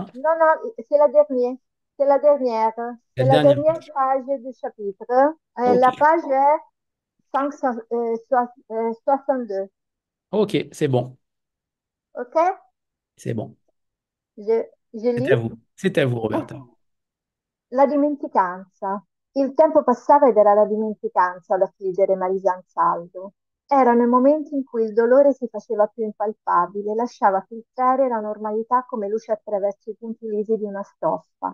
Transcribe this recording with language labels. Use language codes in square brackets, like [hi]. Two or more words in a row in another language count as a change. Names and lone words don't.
[fr] non, non, c'est la dernière. C'est la dernière. La C'est la dernière dernière page. page du chapitre. Ok. La page est 562. Ok, c'est bon. OK? C'est bon. Je C'est lis. à vous. C'est à vous, Roberta. [it] La dimenticanza. Il tempo passava ed era la dimenticanza ad affliggere Marisa Ansaldo. Erano i momenti in cui il dolore si faceva più impalpabile, lasciava filtrare la normalità come luce attraverso i punti lisi di una stoffa.